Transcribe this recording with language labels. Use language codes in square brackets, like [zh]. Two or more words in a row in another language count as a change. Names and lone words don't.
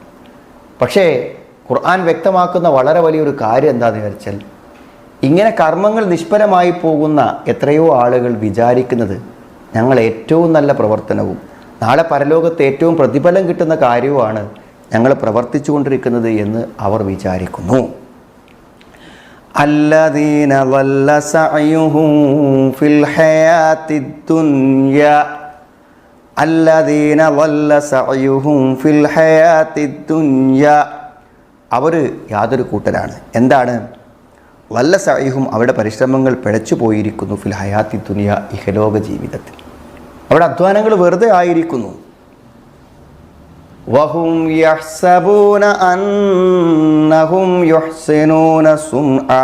[ml] പക്ഷേ ഖുർആൻ വ്യക്തമാക്കുന്ന വളരെ വലിയൊരു കാര്യം എന്താണെന്ന് വിചാരിച്ചാൽ, ഇങ്ങനെ കർമ്മങ്ങൾ നിഷ്ഫലമായി പോകുന്ന എത്രയോ ആളുകൾ വിചാരിക്കുന്നത് ഞങ്ങൾ ഏറ്റവും നല്ല പ്രവർത്തനവും നാളെ പരലോകത്ത് ഏറ്റവും പ്രതിഫലം കിട്ടുന്ന കാര്യവുമാണ് ഞങ്ങൾ പ്രവർത്തിച്ചു കൊണ്ടിരിക്കുന്നത് എന്ന് അവർ വിചാരിക്കുന്നു. [ar] الذين ضل سعيهم في الحياة الدنيا الذين ضل سعيهم في الحياة الدنيا [ml] അവർ യാതൊരു കൂട്ടരാണ്. എന്താണ് വല്ല സഅയ്ഹും, അവരുടെ പരിശ്രമങ്ങൾ പിഴച്ചു പോയിരിക്കുന്നു. [ar] في الحياة الدنيا, [ml] ഇഹലോക ജീവിതത്തിൽ അവരുടെ അധ്വാനങ്ങൾ വെറുതെ ആയിരിക്കുന്നു. [ar] وهم يحسبون أنهم يحسنون صنعا.